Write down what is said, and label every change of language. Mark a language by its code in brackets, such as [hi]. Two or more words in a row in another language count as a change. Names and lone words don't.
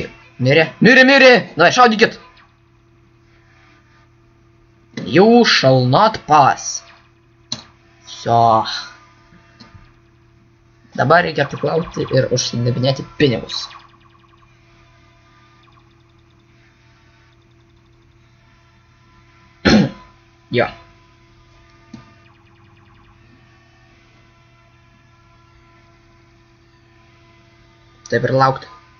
[lt] Mirė! Davai, šaudykit! [en] You shall not pass. [lt] Vsio. Dabar reikia priklausti ir užsidebinėti pinigus. Jo. Taip ir laukti.